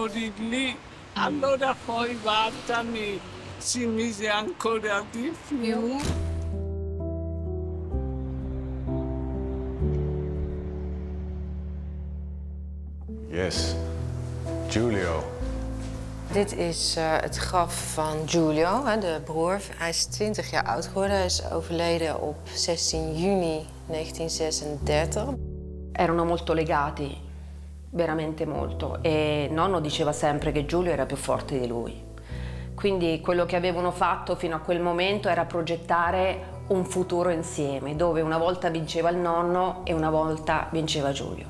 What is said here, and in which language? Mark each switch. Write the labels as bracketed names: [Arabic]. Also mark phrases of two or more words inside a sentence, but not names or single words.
[Italian] morì lì. Allora poi Bartoli si mise ancora di più. [English] Yes. [Dutch] Giulio. Dit is het graf van Giulio, de broer. Hij is 20 jaar oud geworden. Hij is overleden op 16 juni 1936. [Italian] Erano molto legati, veramente molto, e nonno diceva sempre che Giulio era più forte di lui. Quindi quello che avevano fatto fino a quel momento era progettare un futuro insieme, dove una volta vinceva il nonno e una volta vinceva Giulio.